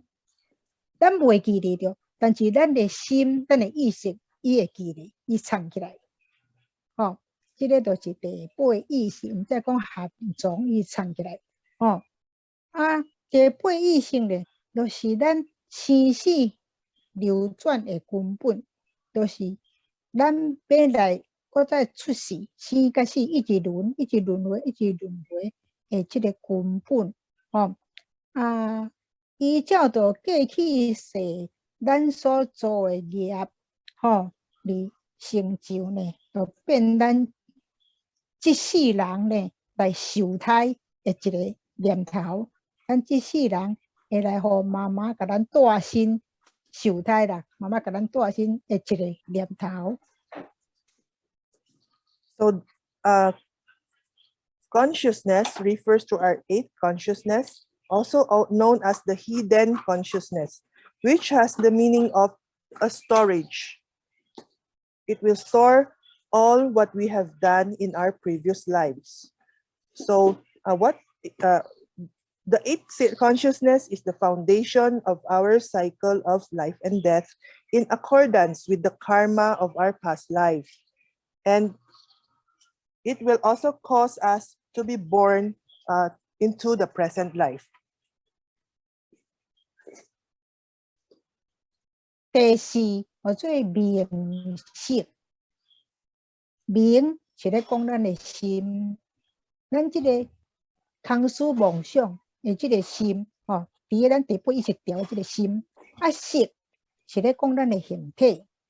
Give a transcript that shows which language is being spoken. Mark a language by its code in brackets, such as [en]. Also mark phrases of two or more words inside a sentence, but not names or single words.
[nan] 咱袂记得着，但是咱的心、咱的意识，伊会记得，伊藏起来这个就是第八意识，毋再讲含藏，伊藏起来第八意识呢，就是咱生死流转的根本，就是咱要来搁再出世，生甲死一直轮回的这个根本依照着过去世咱所做的业嚟成就呢，就变咱这世人呢来受胎的一个念头。咱这世人会来互妈妈甲咱带身受胎啦，妈妈甲咱带身的一个念头。 [en] So, consciousness refers to our 8th consciousness, also known as the hidden consciousness, which has the meaning of a storage. It will store all what we have done in our previous lives. So, the 8th consciousness is the foundation of our cycle of life and death in accordance with the karma of our past life. And it will also cause us to be born into the present life. [nan] 第四叫做明识，明是咧讲咱的心，咱这个空思妄想的这个心伫个咱第八意识调的这个心识是咧讲咱的形体